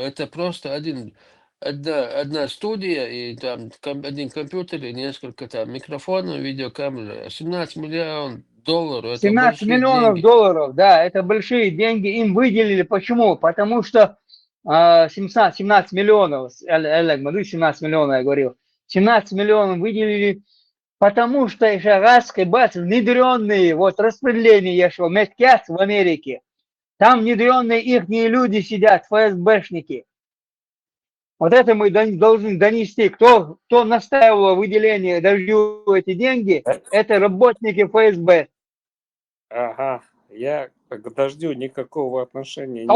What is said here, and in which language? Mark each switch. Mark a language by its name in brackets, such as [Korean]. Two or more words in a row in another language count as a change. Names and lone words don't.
[Russian] Это просто одна студия, и там один компьютер, и несколько там микрофонов, видеокамеры. 17 миллионов долларов, это 17 большие миллионов деньги. долларов, да, это большие деньги. Им выделили. Почему? Потому что 17 миллионов, 17 миллионов, я говорил, 17 миллионов выделили, потому что шагаской бац, внедренные, вот распределение еще, медкяс в Америке, там внедренные ихние люди сидят, ФСБшники. Вот это мы должны донести. Кто настаивал выделение, дождю эти деньги, это работники ФСБ. Ага, я к дождю никакого отношения не